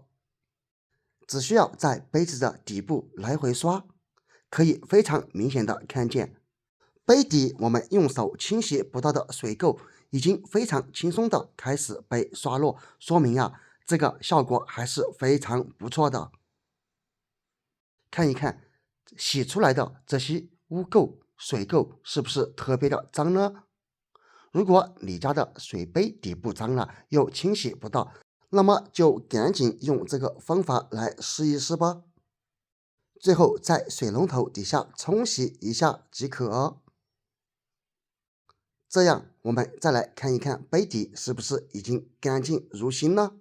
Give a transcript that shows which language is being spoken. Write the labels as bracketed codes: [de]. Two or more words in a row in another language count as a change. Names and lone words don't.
[zh] 只需要在杯子的底部來回刷，可以非常明顯的看見杯底我們用手清洗不到的水垢已經非常輕鬆的開始被刷落，說明這個效果還是非常不錯的。看一看洗出來的這些污垢水垢是不是特別的髒呢？如果你家的水杯底部髒了又清洗不到，那麼就趕緊用這個方法來試一試吧。最後在水龍頭底下沖洗一下即可。這樣我們再來看一看杯底是不是已經乾淨如新呢？